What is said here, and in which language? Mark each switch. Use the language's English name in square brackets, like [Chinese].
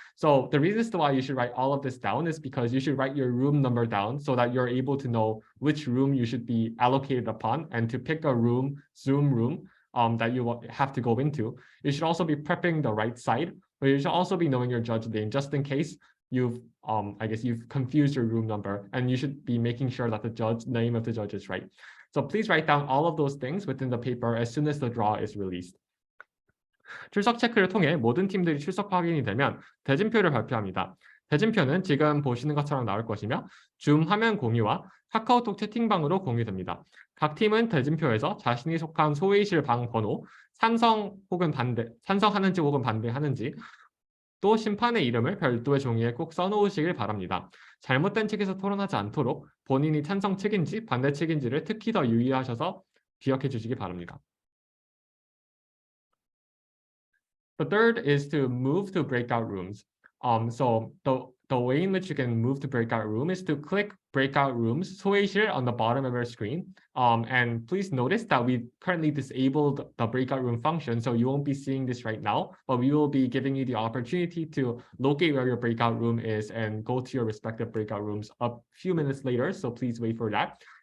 [English] So the reasons why you should write all of this down is because you should write your room number down so that you're able to know which room you should be allocated upon, and to pick a room, Zoom room, that you have to go into. You should also be prepping the right side, but you should also be knowing your judge name, just in case you've confused your room number, and you should be making sure that the name of the judge is right. So please write down all of those things within the paper as soon as the draw is released. [Korean] 출석 체크를 통해 모든 팀들이 출석 확인이 되면 대진표를 발표합니다. 대진표는 지금 보시는 것처럼 나올 것이며 줌 화면 공유와 카카오톡 채팅방으로 공유됩니다. 각 팀은 대진표에서 자신이 속한 소회의실 방 번호, 찬성하는지 혹은 반대하는지, 또 심판의 이름을 별도의 종이에 꼭 써놓으시길 바랍니다. 잘못된 측에서 토론하지 않도록 본인이 찬성 측인지 반대 측인지를 특히 더 유의하셔서 기억해 주시기 바랍니다. [English] The third is to move to breakout rooms. So the way in which you can move to breakout room is to click breakout rooms, 소회의실, on the bottom of your screen. And please notice that we've currently disabled the breakout room function, so you won't be seeing this right now, but we will be giving you the opportunity to locate where your breakout room is and go to your respective breakout rooms a few minutes later, so please wait for that.